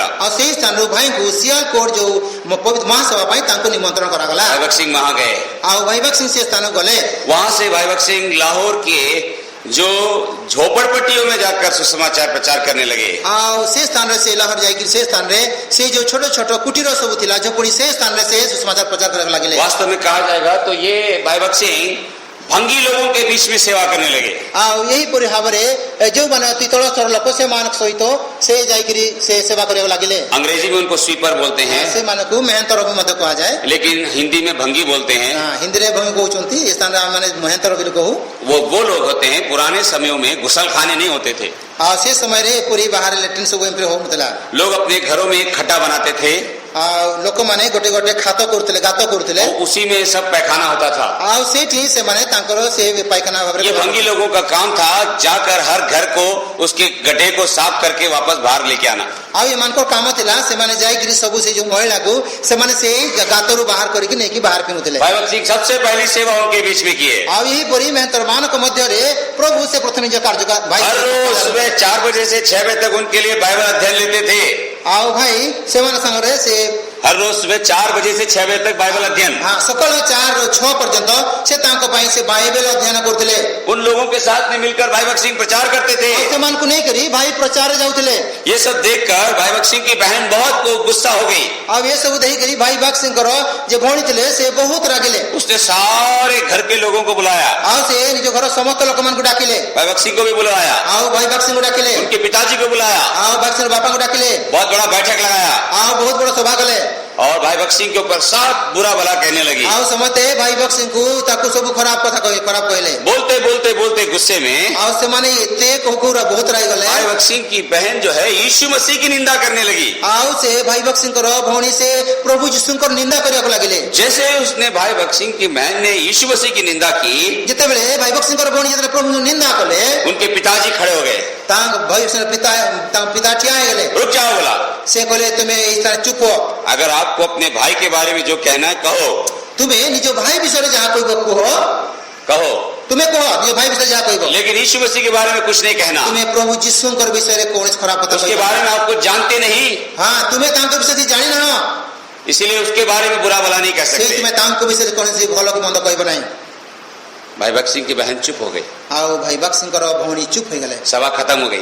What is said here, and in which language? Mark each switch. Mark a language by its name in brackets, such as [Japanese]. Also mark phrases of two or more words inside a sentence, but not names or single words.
[Odia] ଆଉ ସେଇ ସ୍ଥାନରୁ ଭାଇଙ୍କୁ ସିଆଲକୋଟ ଯୋଉ ପବିତ୍ର ମହାସଭା ପାଇଁ ତାଙ୍କୁ ନିମନ୍ତ୍ରଣ କରାଗଲା। [Hindi] भाई भगत सिंह वहां गए। [Odia] ଆଉ ଭାଇ ଭଗତ ସିଂ ସେ ସ୍ଥାନକୁ ଗଲେ। [Hindi] वहां से भाई भगत सिंह लाहौर के जो झोपड़पट्टियों में जाकर सुसमाचार प्रचार करने लगे। [Odia] ଆଉ ସେ ସ୍ଥାନରେ ସେ ଲାହୋର ଯାଇକି ସେ ସ୍ଥାନରେ ସେ ଯୋଉ ଛୋଟ ଛୋଟ କୁଟୀର ସବୁ ଥିଲା ଝୋପଡ଼ି ସେ ସ୍ଥାନରେ ସେ ସୁସମାଚାର ପ୍ରଚାର କରିବାକୁ ଲାଗିଲେ। [Hindi] वास्तव में कहा जाएगा तो ये भाई भगत सिंह भंगी लोगों के बीच में सेवा करने लगे। [Odia] ଆଉ ଏହିପରି ଭାବରେ ଯୋଉମାନେ ଅତି ତଳସ୍ତର ଲୋକ ସେମାନଙ୍କ ସହିତ ସେ ଯାଇକିରି ସେ ସେବା କରିବାକୁ ଲାଗିଲେ। [Hindi] अंग्रेजी में उनको स्वीपर बोलते हैं, [Odia] ସେମାନଙ୍କୁ ମେହେନ୍ତର ବି ମଧ୍ୟ କୁହାଯାଏ। [Hindi] लेकिन हिंदी में भंगी बोलते हैं। [Odia] ହିନ୍ଦୀରେ ଭୂମି କହୁଛନ୍ତି, ଏ ସ୍ଥାନରେ ଆମେ ମହେନ୍ତର ବୋଲି କହୁ। [Hindi] वो लोग होते हैं, पुराने समयों में गुसल खाने नहीं होते थे। [Odia] ଆଉ ସେ ସମୟରେ ଏପରି ବାହାରେ ଲାଟ୍ରିନ୍ ସବୁ ଏମିତି ହଉନଥିଲା। [Hindi] लोग अपने घरों में एक खड्डा बनाते थे [Odia] ଆଉ ଲୋକମାନେ ଗୋଟେ ଗୋଟେ ଖାତ କରୁଥିଲେ, ଗାତ କରୁଥିଲେ। [Hindi] और उसी में सब पैखाना होता था। [Odia] ଆଉ ସେଇଠି ସେମାନେ ତାଙ୍କର ସେ ପାଇଖାନା ଭାବରେ [Hindi] ये भंगी लोगों का काम था जाकर हर घर को उसके गड्ढे को साफ करके वापस बाहर लेके आना। [Odia] ଆଉ ଏମାନଙ୍କର କାମ ଥିଲା ସେମାନେ ଯାଇକିରି ସବୁ ସେ ଯୋଉ ମହିଳାକୁ ସେମାନେ ସେଇ ଗାତରୁ ବାହାର କରିକି ନେଇକି ବାହାର ଫିଙ୍ଗୁଥିଲେ। [Hindi] भाई भगत सिंह सबसे पहली सेवा उनके बीच में किए। [Odia] ଆଉ ଏହିପରି ମେହେନ୍ତର ମାନଙ୍କ ମଧ୍ୟରେ ପ୍ରଭୁ ସେ ପ୍ରଥମେ ନିଜ କାର୍ଯ୍ୟ ଭାଇ [Hindi] हर रोज सुबह 4 बजे से 6 बजे तक उनके लिए बाइबल अध्ययन लेते थे। [Odia] ଆଉ ଭାଇ ସେମାନେ ସାଙ୍ଗରେ ସେ [Hindi] हर रोज सुबह 4 बजे से 6 बजे तक बाइबल अध्ययन। [Odia] ସକାଳ 4 ରୁ 6 ପର୍ଯ୍ୟନ୍ତ ସେ ତାଙ୍କ ପାଇଁ ସେ ବାଇବେଲ ଅଧ୍ୟୟନ କରୁଥିଲେ। [Hindi] उन लोगों के साथ में मिलकर भाई भगत सिंह प्रचार करते थे। [Odia] ଆଉ ସେମାନଙ୍କୁ ନେଇକରି ଭାଇ ପ୍ରଚାରରେ ଯାଉଥିଲେ। [Hindi] ये सब देखकर भाई भगत सिंह की बहन बहुत गुस्सा हो गई। [Odia] ଆଉ ଏ ସବୁ ଦେଖିକରି ଭାଇ ଭଗତ ସିଂଙ୍କର ଯେ ଭଉଣୀ ଥିଲେ ସେ ବହୁତ ରାଗିଲେ। [Hindi] उसने सारे घर के लोगों को बुलाया, [Odia] ଆଉ ସେ ନିଜ ଘର ସମସ୍ତ ଲୋକମାନଙ୍କୁ ଡାକିଲେ। [Hindi] भाई भगत सिंह को भी बुलाया, [Odia] ଆଉ ଭାଇ ଭଗତ ସିଂଙ୍କୁ ଡାକିଲେ। [Hindi] उनके पिताजी को बुलाया, [Odia] ଆଉ ଭଗତ ସିଂଙ୍କ ବାପାଙ୍କୁ ଡାକିଲେ। [Hindi] बहुत बड़ा बैठक लगाया [Odia] ଆଉ ବହୁତ ବଡ ସଭା କଲେ। [Hindi] और भाई भगत सिंह के ऊपर सब बुरा भला कहने लगी। [Odia] ଆଉ ସମସ୍ତେ ଭାଇ ଭଗତ ସିଂଙ୍କୁ ତାକୁ ସବୁ ଖରାପ କଥା ଖରାପ କହିଲେ। [Hindi] बोलते बोलते बोलते गुस्से में [Odia] ଆଉ ସେମାନେ ଏତେ କହୁରା ବହୁତ ରାଗିଗଲେ। [Hindi] भाई भगत सिंह की बहन जो है यीशु मसीह की निंदा करने लगी। [Odia] ଆଉ ସେ ଭାଇ ଭଗତ ସିଂଙ୍କର ଭଉଣୀ ସେ ପ୍ରଭୁ ଯୀଶୁଙ୍କର ନିନ୍ଦା କରିବାକୁ ଲାଗିଲେ। [Hindi] जैसे उसने भाई भगत सिंह की बहन ने यीशु मसीह की निंदा की, [Odia] ଯେତେବେଳେ ଭାଇ ଭଗତ ସିଂଙ୍କର ଭଉଣୀ ଯେତେବେଳେ ପ୍ରଭୁଙ୍କୁ ନିନ୍ଦା କଲେ [Hindi] उनके पिताजी खड़े हो गए। [Odia] ତାଙ୍କ ତାଙ୍କ ପିତା ଠିଆ ହେଇଗଲେ। [Hindi] रुक जाओ बोला, [Odia] ସେ କହିଲେ ତୁମେ ଏଇ ସ୍ଥାନରେ ଚୁପ ହୁଅ। [Hindi] अगर आपको अपने भाई के बारे में जो कहना है कहो, [Odia] ତୁମେ ନିଜ ଭାଇ ବିଷୟରେ ଯାହା କହିବ କୁହ। [Hindi] कहो, [Odia] ତୁମେ କୁହ ନିଜ ଭାଇ ବିଷୟରେ ଯାହା କହିବ। [Hindi] लेकिन यीशु मसीह के बारे में कुछ नहीं कहना। [Odia] ତୁମେ ପ୍ରଭୁ ଯୀଶୁଙ୍କର ବିଷୟରେ କୌଣସି ଖରାପ କଥା [Hindi] उसके [Odia] କହିବ। [Hindi] बारे में आपको जानते नहीं, [Odia] ହଁ ତୁମେ ତାଙ୍କ ବିଷୟରେ ଜାଣିନାହ, [Hindi] इसीलिए उसके बारे में बुरा भला नहीं कह सकते। [Odia] ସେଇଥିପାଇଁ ତାଙ୍କ ବିଷୟରେ କୌଣସି ଭଲ କି ମନ୍ଦ କହିବ ନାହିଁ। [Hindi] भाई भगत सिंह की बहन चुप हो गई, [Odia] ଆଉ ଭାଇ ଭଗତ ସିଂଙ୍କର ଭଉଣୀ ଚୁପ ହେଇଗଲେ। [Hindi] सभा खत्म हो गई।